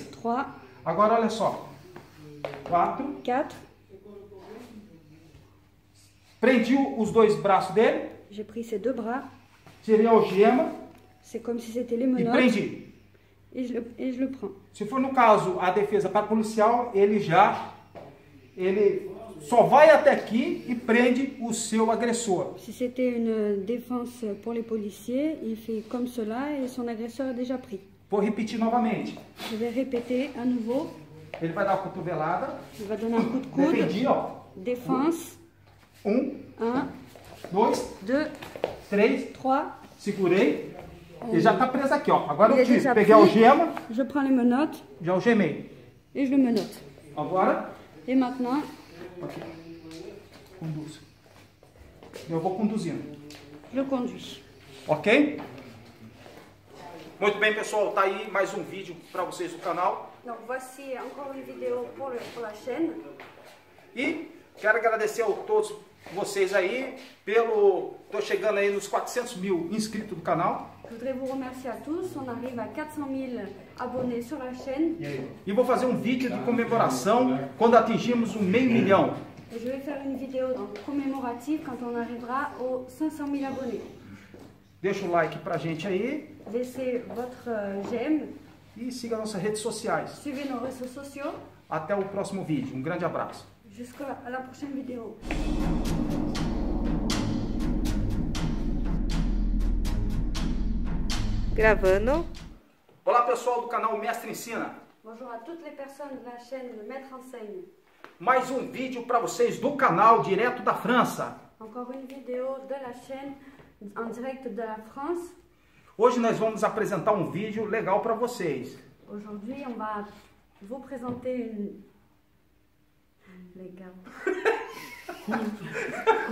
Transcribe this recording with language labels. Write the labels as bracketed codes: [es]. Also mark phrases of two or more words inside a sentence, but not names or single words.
[pt] 3. Agora olha só. 4. 4. Prendi os dois braços dele. [fr] J'ai pris ses deux bras. [pt] Tirei a algema. [fr] C'est comme si c'était les [pt] E [fr] menottes. [pt] prendi. [fr] Et je le prends. [pt] Se for no caso a defesa para policial, ele só vai até aqui e prende o seu agressor. [fr] Si c'était une défense pour les policiers, il fait comme cela et son agresseur est déjà pris. [pt] Vou repetir novamente. [fr] Je vais répéter à nouveau. [pt] Ele vai dar uma cotovelada. [fr] Il va donner un coup de coude. [pt] Defendi, ó. [fr] Défense. [pt] 1, 2, 2, 3. 3. Segurei. Ele já está preso aqui, ó. Agora [fr] Il [pt] eu [fr] est [pt] tiro. [fr] déjà [pt] Peguei a [fr] pris. [pt] algema. [fr] Je prends les menottes [pt] Já algemei. [fr] et je le menotte. [pt] Agora. [fr] Et maintenant, [pt] Aqui. Conduz. Eu vou conduzindo. [fr] je le conduis. [pt] Ok? Muito bem, pessoal. Tá aí mais um vídeo para vocês do canal. [fr] Donc voici encore une vidéo pour la chaîne. [pt] E quero agradecer a todos vocês aí tô chegando aí nos 400 mil inscritos do canal. [fr] Je voudrais vous remercier à tous. On arrive à 400 000 abonnés sur la chaîne. [pt] E vou fazer um vídeo de comemoração quando atingirmos o 500 000. [fr] Et je vais faire une vidéo commémorative quand on arrivera aux 500 000 abonnés. [pt] Deixa o like pra gente aí. [fr] Laissez votre j'aime. [pt] E siga nossas redes sociais. [fr] Suivez nos réseaux sociaux. [pt] Até o próximo vídeo. Um grande abraço. [fr] Jusqu'à la prochaine vidéo. [pt] Gravando. Olá, pessoal do canal Mestre Ensina. [fr] Bonjour à toutes les personnes de la chaîne Le Maître Enseigne. [pt] Mais um vídeo para vocês do canal direto da França. [fr] Encore une vidéo de la chaîne en direct de la France. [pt] Hoje nós vamos apresentar um vídeo legal para vocês. [fr] Aujourd'hui, on va vous présenter une... [pt] Legal.